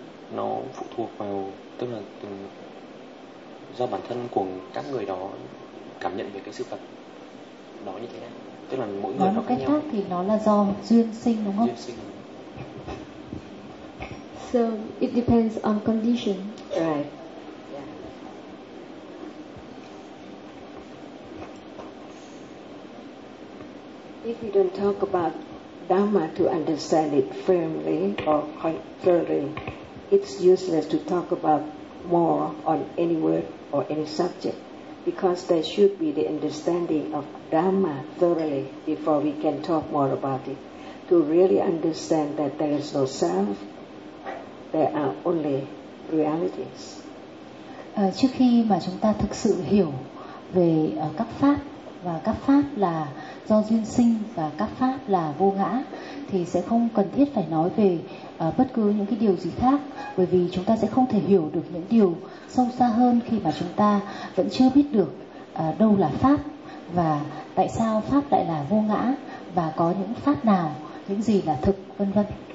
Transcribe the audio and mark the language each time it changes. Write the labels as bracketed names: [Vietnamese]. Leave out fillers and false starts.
[Vietnamese] Nó phụ thuộc vào, tức là do bản thân của các người đó cảm nhận về cái sự vật đó như thế nào. Tức là mỗi người nó khác nhau. Cách khác thì nó là do duyên sinh đúng không? Duyên sinh. [English] So it depends on condition. Right. If you don't talk about Dhamma to understand it firmly or clearly, it's useless to talk about more on any word or any subject, because there should be the understanding of Dhamma thoroughly before we can talk more about it. To really understand that there is no self, there are only realities. [Vietnamese] Trước khi mà chúng ta thực sự hiểu về các pháp, và các pháp là do duyên sinh và các pháp là vô ngã, thì sẽ không cần thiết phải nói về bất cứ những cái điều gì khác, bởi vì chúng ta sẽ không thể hiểu được những điều sâu xa hơn khi mà chúng ta vẫn chưa biết được đâu là pháp và tại sao pháp lại là vô ngã và có những pháp nào, những gì là thực, vân vân.